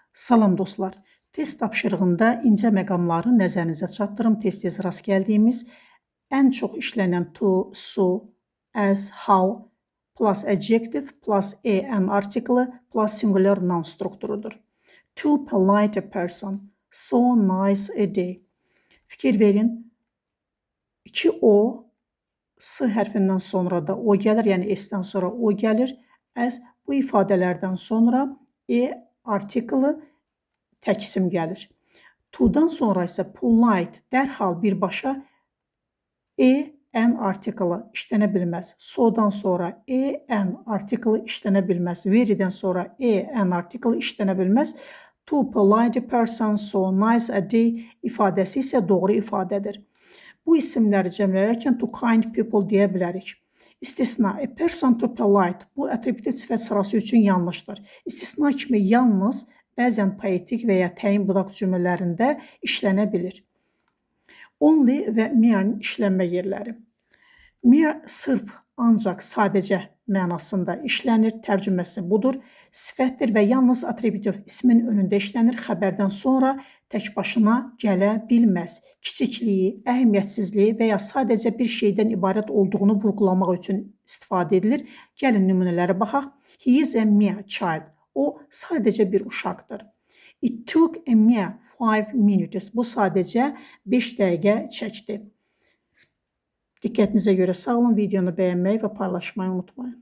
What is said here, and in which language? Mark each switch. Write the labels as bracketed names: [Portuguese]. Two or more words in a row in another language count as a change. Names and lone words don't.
[Azerbaijani] Salam dostlar. Test tapşırığında incə məqamları nəzərinizə çatdırım. Tez-tez rast gəldiyimiz ən çox işlənən [English] to, so, as, how plus adjective plus an article plus singular noun [Azerbaijani] strukturudur. [English] Too polite a person. So nice a day. [Azerbaijani] Fikir verin. İki o, s hərfindən sonra da o gəlir, yəni s-dən sonra o gəlir. As bu ifadələrdən sonra artiklı tək isim gəlir. To-dan sonra isə polite dərhal birbaşa an artiklı işlənə bilməz. So-dan sonra an artiklı işlənə bilməz. Very-dən sonra an artiklı işlənə bilməz. [English] To polite person, so nice a day [Azerbaijani] ifadəsi isə doğru ifadədir. Bu isimləri cəmləyərkən [English] to kind people [Azerbaijani] deyə bilərik. İstisna, [English] a person to polite [Azerbaijani] bu atributiv sifət sırası üçün yanlışdır. İstisna kimi yalnız bəzən poetik və ya təyin budaq cümlələrində işlənə bilir. Only və mere işlənmə yerləri. Mere sırf, ancaq, sadəcə mənasında işlənir, tərcüməsi budur. Sifətdir və yalnız atributiv ismin önündə işlənir, xəbərdən sonra tək başına gələ bilməz. Kiçikliyi, əhəmiyyətsizliyi və ya sadəcə bir şeydən ibarət olduğunu vurğulamaq üçün istifadə edilir. Gəlin nümunələrə baxaq. [English] He is a mere child. [Azerbaijani] O sadəcə bir uşaqdır. [English] It took a mere 5 minutes. [Azerbaijani] Bu sadəcə 5 dəqiqə çəkdi. Diqqətinizə görə sağ olun. Videonu bəyənməyi və paylaşmayı unutmayın.